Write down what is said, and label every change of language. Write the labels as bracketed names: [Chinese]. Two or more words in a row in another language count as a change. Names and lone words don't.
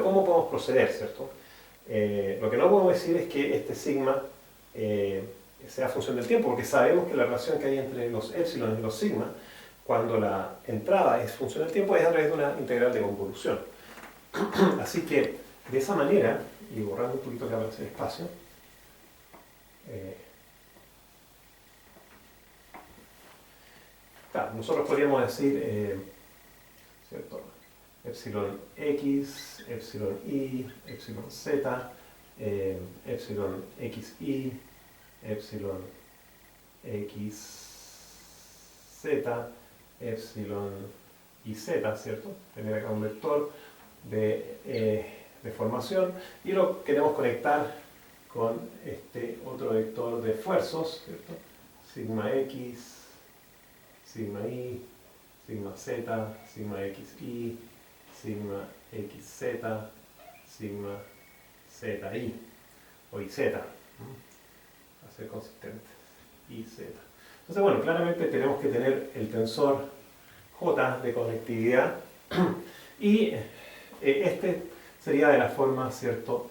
[Spanish] ¿Cómo podemos proceder, cierto? Lo que no podemos decir es que este sigma sea función del tiempo, porque sabemos que la relación que hay entre los épsilon y los sigma, cuando la entrada es función del tiempo, es a través de una integral de convolución. Así que, de esa manera, y borrando un poquito que aparece el espacio, nosotros podríamos decir, ¿cierto? Epsilon x, epsilon y, epsilon z, epsilon xi, epsilon xz, epsilon y z, ¿cierto? Tener acá un vector de formación y lo queremos conectar con este otro vector de esfuerzos, ¿cierto? Sigma x, sigma y, sigma z, sigma xi, sigma xz, sigma zi, o iz, para ser consistentes, iz. Entonces, bueno, claramente tenemos que tener el tensor J de conectividad y este sería de la forma, ¿cierto?